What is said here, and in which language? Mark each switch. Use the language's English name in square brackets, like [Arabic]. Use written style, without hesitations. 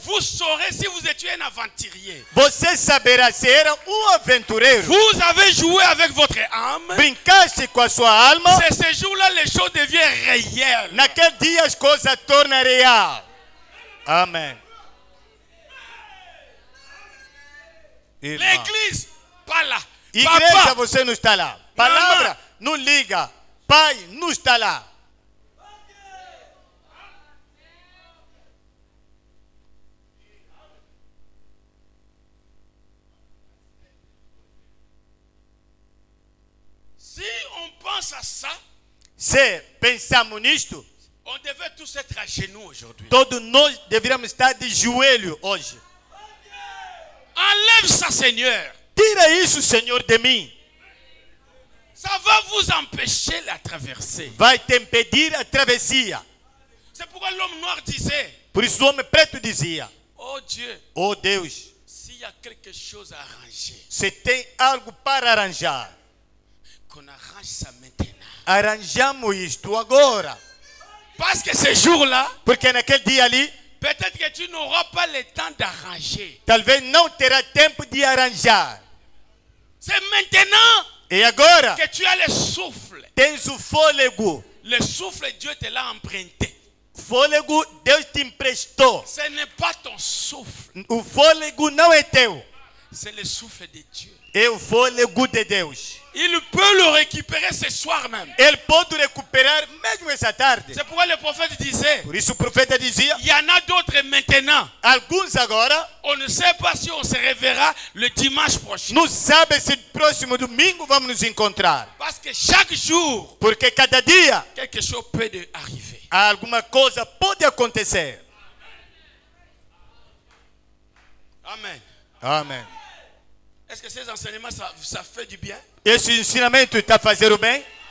[French] vous saurez si vous étiez un aventurier. [Portuguese] você saberá se era aventureiro. [French] Vous avez joué avec votre âme. [Portuguese] Brincaste com a sua alma. [French] C'est ce jour-là les choses deviennent réelles. [Portuguese] Naquele dia as coisas tornam real. Amém. Irmã. [French] L'église, pas là. [Portuguese] Igreja, [French] Papa, [Portuguese] você não está lá. Palavra, não liga. Pai, não está lá. [French] si on pense à ça, [Portuguese] Se pensamos nisto, [French] on devait tous être à genoux aujourd'hui. [Portuguese] todos nós deveríamos estar de joelho hoje. [French] Enlève ça, Seigneur. [Portuguese] Tira isso, Senhor, de mim. [French] Ça va vous empêcher la traversée. [Portuguese] Vai te impedir a travessia. [French] C'est pourquoi l'homme noir disait, [Portuguese] Por isso o homem preto dizia, [French] oh Dieu, [Portuguese] oh Deus, [French] s'il y a quelque chose à arranger, [Portuguese] se tem algo para arranjar, [French] qu'on arrange ça maintenant. [Portuguese] arranjamos isto agora. [French] Parce que ce jour-là, [Portuguese] Porque naquele dia ali, [French] peut-être que tu n'auras pas le temps d'arranger. [Portuguese] talvez não terá tempo de arranjar. [French] C'est maintenant [Portuguese] E agora, [French] que tu as le souffle. [Portuguese] tens o fôlego. [French] Le souffle, Dieu te l'a emprunté. [Portuguese] Fôlego, Deus te emprestou. [French] Ce n'est pas ton souffle, [Portuguese] O fôlego não é teu, [French] c'est le souffle de Dieu. [Portuguese] é o fôlego de Deus. [French] Il peut le récupérer ce soir même. [Portuguese] Ele pode recuperar mesmo domingo, essa tarde. [French] C'est pourquoi le prophète disait, [Portuguese] Por isso o profeta dizia, [French] il y en a d'autres maintenant. [Portuguese] alguns agora [French] On ne sait pas si on se reverra le dimanche prochain. [Portuguese] não sabem se próximo domingo vamos nos encontrar. [French] Parce que chaque jour, [Portuguese] Porque cada dia [French] quelque chose peut arriver. [Portuguese] alguma coisa pode acontecer. [French] Amen. [Portuguese] Amém. [French] Est-ce que ces enseignements, ça fait du bien? [Portuguese] Esse ensinamento está fazendo bem?